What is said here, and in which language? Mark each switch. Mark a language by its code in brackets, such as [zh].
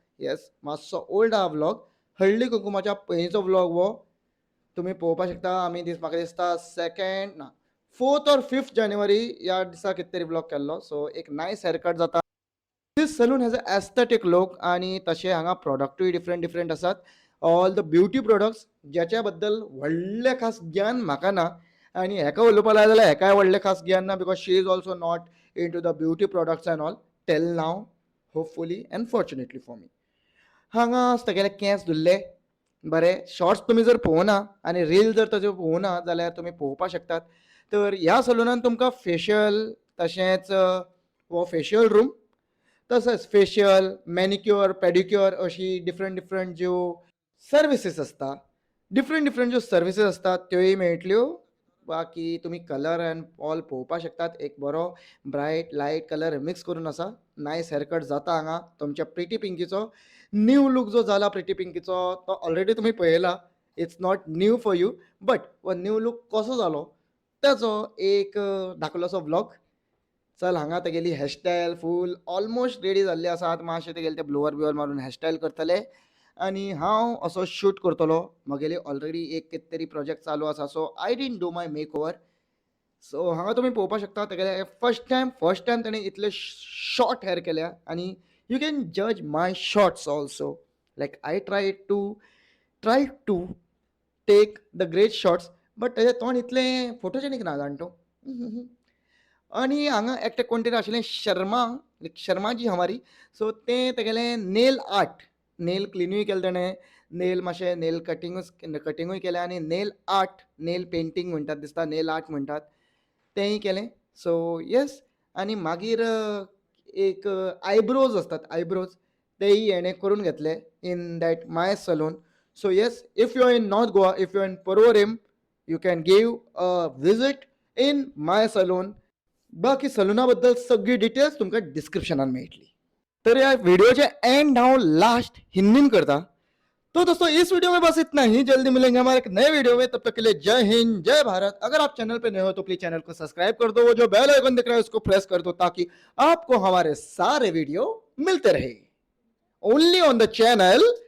[gom] येस, मातसो ओल्ड आहा व्लॉग. हळदी कुकुमाच्या पयलींचो व्लॉग हो तुमी पळोवपाक शकता. आमी म्हाका दिसता 4th or 5th जानेवारी ह्या दिसा कितें तरी व्लॉग केल्लो. सो एक नायस हेअर कट जाता. [en] This salon has a aesthetic look. [gom] आनी तशें हांगा प्रॉडक्टूय डिफरंट डिफरंट आसात. [en] all the beauty products [gom] ज्याच्या बद्दल व्हडलें खास ज्ञान म्हाका ना. आनी हेका उलोवपाक लायले जाल्यार हेकाय व्हडलें खास ज्ञान ना. [en] Because she is also not into the beauty products and all टेल नाव, hopefully and fortunately for me. [gom] हांगा तेगेले केंस धुल्ले बरे. शॉर्ट्स तुमी जर पळोवना आनी रील जर ताज्यो पळोवना जाल्यार तुमी पळोवपाक शकतात. तर ह्या सलूनान तुमकां फेशियल, तशेंच हो फेशियल रूम, तसोच फेशियल, मॅनिक्युअर, पॅडिक्युअर अशी डिफरंट डिफरंट ज्यो सर्विसीस आसता, डिफरंट डिफरंट ज्यो सर्विसीस आसतात त्योय मेळटल्यो. बाकी तुमी कलर एंड ऑल पळोवपाक शकतात. एक बरो ब्रायट लायट कलर मिक्स करून आसा. नायस हेअरकट जाता हांगा तुमच्या प्रिटी पिंकीचो. न्यू लूक जो जाला प्रिटी पिंकीचो तो ऑलरेडी तुमी पळयला. [en] it's not new for you, but [gom] हो न्यू लूक कसो जालो ताचो एक धाकलोसो व्लॉग. चल, हांगा तेगेली हेअरस्टायल फूल ऑलमोस्ट रेडी जाल्ली आसा. आतां मातशें तेगेले ते ब्लोवर बिवर मारून हेअरस्टायल करतले आनी हांव असो शूट करतलो. म्हगेली ऑलरेडी एक कितें तरी प्रोजेक्ट चालू आसा. [en] So I didn't do my makeover. [gom] So हांगा तुमी पळोवपाक शकता तेगेले फर्स्ट टायम ताणें इतले शॉर्ट हेअर केल्या. [en] आनी you can जज माय shorts also. Like I try two take the great shorts, but [gom] तेजें तोंड इतलें फोटोजेनीक ना जाणटो. आनी हांगा एकटें कोण तरी आशिल्लें [hi] शर्माजी हमारी. [gom] सो तें तेगेलें नेल आर्ट, नेल क्लिनूय केलें ताणें, नेल मातशें नेल कटिंगूय केलें आनी नेल आर्ट, नेल पेंटींग म्हणटात दिसता, नेल आर्ट म्हणटात तेंय केलें. So yes. आनी मागीर एक आयब्रोज आसतात, आयब्रोज तेय हेणें करून घेतले in that my salon. [en] So yes, if you are in north Goa, if you are in Porvorim, you can give a visit in my salon. [gom] बाकी सलूना बद्दल सगळी डिटेल्स तुमकां डिस्क्रिप्शनान मेळटली. तर ह्या वीडियोचे [en] end हांव last [gom] हिंदीन करता. [hi] तो दोस्तों, इस वीडियो में बस इतना ही. जल्दी मिलेंगे हमारे एक नए वीडियो में. तब तक के लिए जय हिंद, जय भारत. अगर आप चैनल पे नए हो तो प्लीज चैनल को सब्सक्राइब कर दो. वो जो बेल आइकन दिख रहा है उसको प्रेस कर दो ताकि आपको हमारे सारे वीडियो मिलते रहे [en] only on the channel